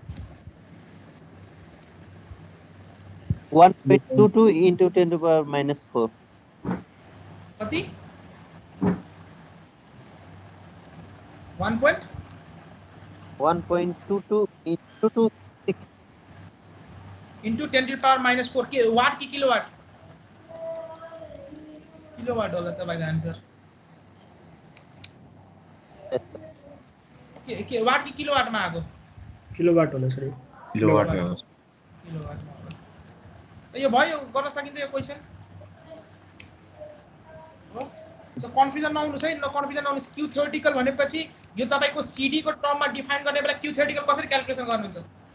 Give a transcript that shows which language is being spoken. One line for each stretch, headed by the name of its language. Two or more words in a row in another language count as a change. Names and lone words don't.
English: 1.22 into 10 to the power minus 4.
Nepali: कति 1.
English: 1.22 into 6. into 10 to the power minus 4
Nepali: के वाट की किलोवाट किलोवाट होला तपाईको आन्सर के वाट की किलोवाट मा आको किलोवाट होला सर
Hindi: किलोवाट में हो
Nepali: किलोवाट मा होला त यो भयो गर्न सकिन्छ यो क्वेशन हो त कन्फ्युजन नहुनुस् है न कन्फ्युजन नहुनुस्
English: Q theoretical
Nepali: भनेपछि यो तपाईको सीडी को टर्ममा डिफाइन गर्ने बेला
English: Q theoretical
Nepali: कसरी क्याल्कुलेसन गर्नुहुन्छ